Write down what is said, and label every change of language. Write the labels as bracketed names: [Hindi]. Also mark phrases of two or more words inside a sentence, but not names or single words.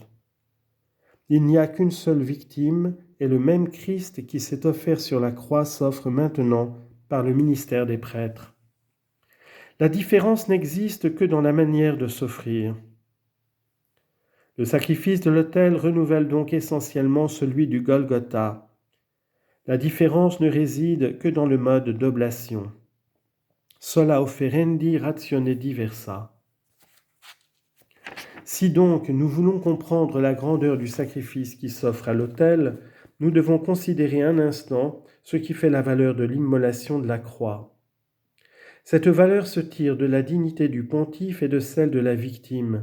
[French] Il n'y a qu'une seule victime, et le même Christ qui s'est offert sur la croix s'offre maintenant par le ministère des prêtres. La différence n'existe que dans la manière de s'offrir. Le sacrifice de l'autel renouvelle donc essentiellement celui du Golgotha. La différence ne réside que dans le mode d'oblation. [Latin] Sola offerendi ratione diversa. [French] Si donc nous voulons comprendre la grandeur du sacrifice qui s'offre à l'autel, nous devons considérer un instant ce qui fait la valeur de l'immolation de la croix. Cette valeur se tire de la dignité du pontife et de celle de la victime.